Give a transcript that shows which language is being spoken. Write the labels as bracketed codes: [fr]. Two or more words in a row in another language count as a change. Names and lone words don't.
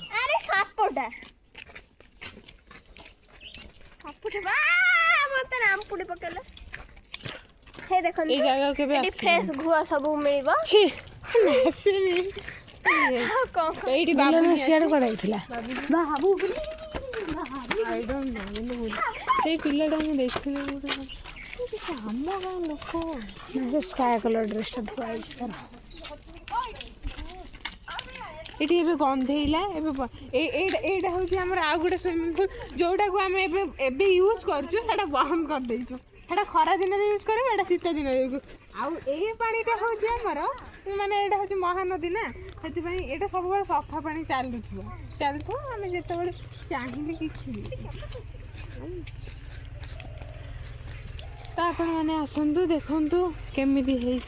[or] ଆରେ ସାପଟା ମତେ ନାମ ପୁଡ଼ି ପକେଇଲେ ହେ ଦେଖନ୍ତୁ ଏଇ ଜାଗାକୁ କେବେ ଏଠି ଫ୍ରେଶ ଗୁଆ ସବୁ ମିଳିବ ଆସିନି ଏଇଠି ବାବୁ ସିଆଡ଼େ କୁଆଡ଼େ ଯାଇଥିଲା ବାବୁ [en] I don't know [or] ସେଇ ପିଲାଟା ମୁଁ ଦେଖିଲି ଆମ ଗାଁ ଲୋକ ସେ [en] sky colour dressଟା [or] ଧୁଆ ହେଇଛି ତାର ଏଠି ଏବେ ଗନ୍ଧେଇଲା ଏବେ ଏଇଟା ହେଉଛି ଆମର ଆଉ ଗୋଟେ [en] swimming pool [or] ଯେଉଁଟାକୁ ଆମେ ଏବେ ୟୁଜ୍ କରୁଛୁ ସେଇଟା ବନ୍ଦ କରିଦେଇଛୁ ସେଇଟା ଖରା ଦିନରେ ୟୁଜ୍ କରିବୁ ଏଇଟା ଶୀତ ଦିନରେ ୟୁଜ୍ ଆଉ ଏଇ ପାଣିଟା ହେଉଛି ଆମର ମାନେ ଏଇଟା ହେଉଛି ମହାନଦୀ ନା ସେଥିପାଇଁ ଏଇଟା ସବୁବେଳେ ସଫା ପାଣି ଚାଲୁଥିବ ଆମେ ଯେତେବେଳେ ଚାହିଁଲେ କିଛି ତ ଆପଣମାନେ ଆସନ୍ତୁ ଦେଖନ୍ତୁ କେମିତି ହେଇଛି